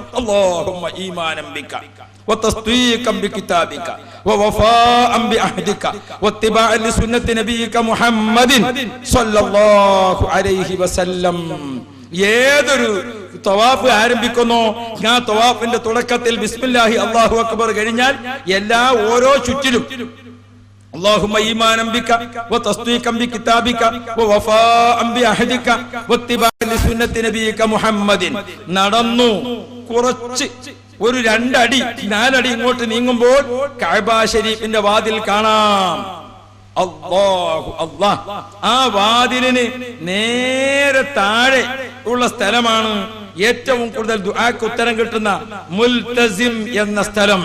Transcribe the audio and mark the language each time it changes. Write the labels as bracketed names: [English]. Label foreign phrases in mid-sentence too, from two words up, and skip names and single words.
[Arabic] اللهم إيمانا بك وتصديقا بكتابك ووفاء بعهدك واتباعا لسنة نبيك محمد صلى الله عليه وسلم. [Malayalam] ഏതൊരു തവാഫ് ആരംഭിക്കുന്നു, ആ തവാഫിന്റെ തുടക്കത്തിൽ [Arabic] بسم الله الله أكبر [Malayalam] കഴിഞ്ഞാൽ ഓരോ ചുറ്റിലും [Arabic] اللهم إيمانا بك وتصديقا بكتابك ووفاء بعهدك واتباعا لسنة نبيك محمد. [Malayalam] നടന്നു കുറച്ച് ഒരു 2 അടി 4 അടി ഇങ്ങോട്ട് നീങ്ങുമ്പോൾ കഅബ ശരീഫിന്റെ വാതിൽ കാണാം. [Arabic] الله الله. [Malayalam] ആ വാതിലിന് നേരെ താഴെ ഉള്ള സ്ഥലമാണ് ഏറ്റവും കൂടുതൽ ദുആക്ക് ഉത്തരം കിട്ടുന്ന മുൽതസിം എന്ന സ്ഥലം.